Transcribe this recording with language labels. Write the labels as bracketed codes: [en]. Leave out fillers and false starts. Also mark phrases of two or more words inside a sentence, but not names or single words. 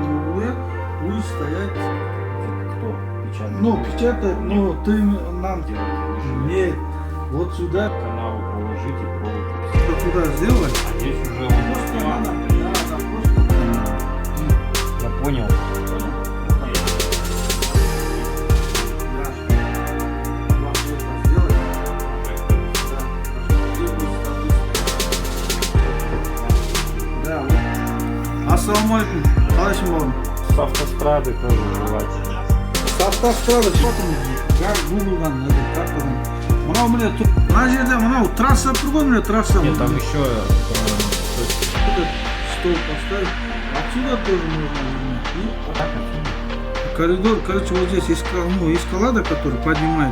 [ru] Будет стоять. Кто печатает? Ну, печатает, но ты нам... Нет, вот сюда. Каналы положите, провод. Что туда сделать? А здесь уже он Я понял. [kk] Ассалаумалейкум, қалайсың бауырым? [ru] С автострады тоже желательно. С автострада [kk] шығатын гуглдан картадан. Мынау міне мына жерде мынау трасса тұр ғой, міне трасса. [ru] Нет, там еще Стол поставить. Отсюда тоже можно. Коридор, короче, вот здесь эскалада, который поднимает.